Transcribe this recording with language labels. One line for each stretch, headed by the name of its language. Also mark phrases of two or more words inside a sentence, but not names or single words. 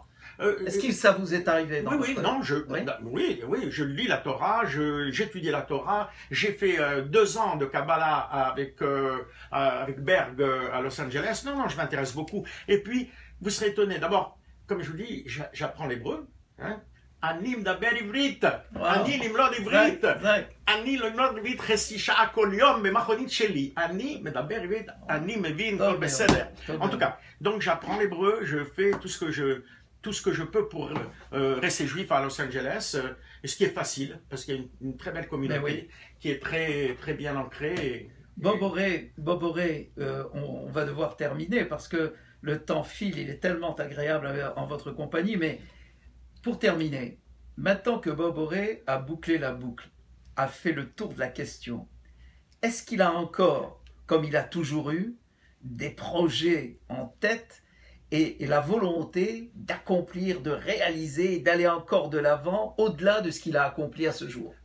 French: Est-ce que ça vous est arrivé dans oui, je lis la Torah, j'étudie la Torah, j'ai fait 2 ans de Kabbalah avec Berg à Los Angeles. Non, je m'intéresse beaucoup. Et puis, vous serez étonné, d'abord, comme je vous dis, j'apprends l'hébreu. Hein?
Hebrew: אני מדבר עברית, אני ללמוד עברית, אני ללמוד עברית חצי שעה כל יום במכונית שלי, אני מדבר עברית, אני מבין כל בסדר.
French: En tout cas, donc j'apprends l'hébreu, je fais tout ce que je peux pour rester juif à Los Angeles, et ce qui est facile, parce qu'il y a une très belle communauté qui est très, très bien ancrée. Bob Oré, on va devoir terminer parce que le temps file, il est tellement agréable en votre compagnie, mais pour terminer, maintenant que Bob Oré a bouclé la boucle, a fait le tour de la question, est-ce qu'il a encore, comme il a toujours eu, des projets en tête et la volonté d'accomplir, de réaliser, d'aller encore de l'avant, au-delà de ce qu'il a accompli à ce jour?